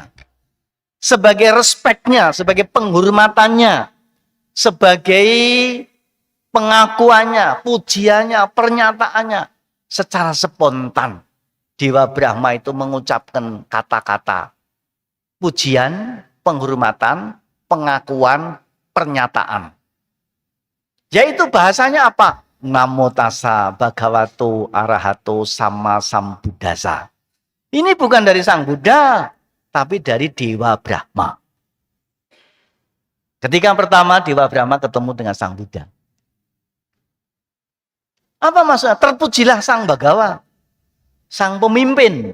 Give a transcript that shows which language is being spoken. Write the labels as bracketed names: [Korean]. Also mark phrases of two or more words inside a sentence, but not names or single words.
[Indonesian] Sebagai respeknya, sebagai penghormatannya, sebagai pengakuannya, pujiannya, pernyataannya. Secara spontan, Dewa Brahma itu mengucapkan kata-kata pujian, penghormatan, pengakuan, pernyataan. Yaitu bahasanya apa? [Pali] Namo tassa bhagavato arahato sama sambuddhasa. [Indonesian] Ini bukan dari Sang Buddha, tapi dari Dewa Brahma. Ketika pertama Dewa Brahma ketemu dengan Sang Buddha. Apa maksudnya? Terpujilah Sang Bhagawa, Sang pemimpin.